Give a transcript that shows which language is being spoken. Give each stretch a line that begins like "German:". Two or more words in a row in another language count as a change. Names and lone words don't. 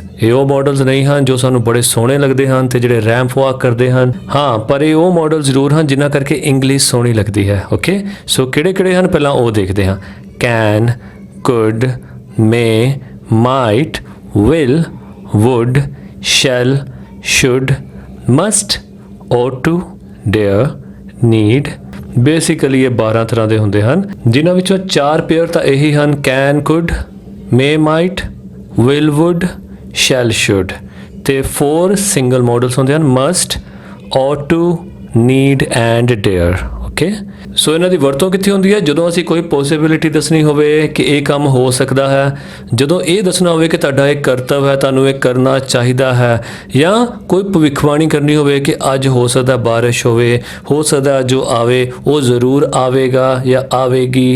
Punjabi: ਇਹ ਉਹ ਮਾਡਲਸ ਨਹੀਂ ਹਨ ਜੋ ਸਾਨੂੰ ਬੜੇ ਸੋਹਣੇ ਲੱਗਦੇ ਹਨ ਤੇ ਜਿਹੜੇ ਰੈਂਪ ਵਾਕ ਕਰਦੇ ਹਨ। ਹਾਂ, ਪਰ ਇਹ ਉਹ ਮਾਡਲ ਜ਼ਰੂਰ ਹਨ ਜਿਨ੍ਹਾਂ ਕਰਕੇ ਇੰਗਲਿਸ਼ ਸੋਹਣੀ ਲੱਗਦੀ ਹੈ। ਓਕੇ, ਸੋ ਕਿਹੜੇ ਹਨ ਪਹਿਲਾਂ ਉਹ ਦੇਖਦੇ ਹਾਂ।
English: can, could, may, might, will, would, shall, should, must, ought to, dare, need।
Punjabi: ਬੇਸਿਕਲੀ ਇਹ 12 ਤਰ੍ਹਾਂ ਦੇ ਹੁੰਦੇ ਹਨ, ਜਿਨ੍ਹਾਂ ਵਿੱਚੋਂ 4 ਪੇਅਰ ਤਾਂ ਇਹੀ ਹਨ,
English: can, could, may, might, will, would, shall, should.
Punjabi: ਤੇ 4 ਸਿੰਗਲ ਮਾਡਲਸ ਹੁੰਦੇ ਹਨ, ਮਸਟ,
English: ought to, need ਐਂਡ dare।
Punjabi: ਓਕੇ, ਸੋ ਇਹਨਾਂ ਦੀ ਵਰਤੋਂ ਕਿੱਥੇ ਹੁੰਦੀ ਹੈ? ਜਦੋਂ ਅਸੀਂ ਕੋਈ ਪੋਸੀਬਿਲਿਟੀ ਦੱਸਣੀ ਹੋਵੇ ਕਿ ਇਹ ਕੰਮ ਹੋ ਸਕਦਾ ਹੈ, ਜਦੋਂ ਇਹ ਦੱਸਣਾ ਹੋਵੇ ਕਿ ਤੁਹਾਡਾ ਇਹ ਕਰਤੱਵ ਹੈ, ਤੁਹਾਨੂੰ ਇਹ ਕਰਨਾ ਚਾਹੀਦਾ ਹੈ, ਜਾਂ ਕੋਈ ਭਵਿੱਖਬਾਣੀ ਕਰਨੀ ਹੋਵੇ ਕਿ ਅੱਜ ਹੋ ਸਕਦਾ ਬਾਰਿਸ਼ ਹੋਵੇ, ਹੋ ਸਕਦਾ ਜੋ ਆਵੇ ਉਹ ਜ਼ਰੂਰ ਆਵੇਗਾ ਜਾਂ ਆਵੇਗੀ।